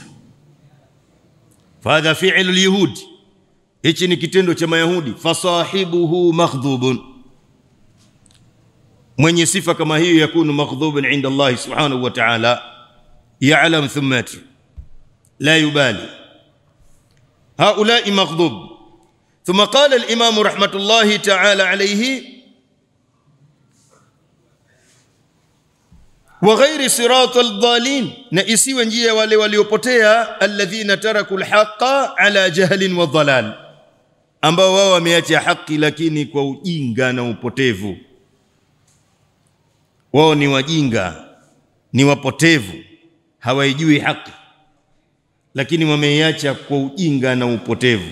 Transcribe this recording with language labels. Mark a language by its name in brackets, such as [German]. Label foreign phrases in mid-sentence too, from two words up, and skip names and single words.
[Arabic] هذا فعل اليهود, [Swahili] hichi ni kitendo cha mayahudi. [Arabic] فصاحبه مغضوب, [Swahili] mwenye sifa kama hiyo [Arabic] يكون مغضوبا عند الله سبحانه وتعالى. يعلم ثم يترك لا يبالي، هؤلاء مغضوب. ثم قال الإمام رحمة الله تعالى عليه وغير صراط الضالين, [Swahili] na isiwe njia wale waliopotea [Arabic] الذين تركوا الحق على جهل وضلال, [Swahili] ambao wao wameacha haki lakini kwa ujinga na upotevu. Wao ni wajinga, ni wapotevu, hawaijui haki lakini wameiacha kwa ujinga na upotevu.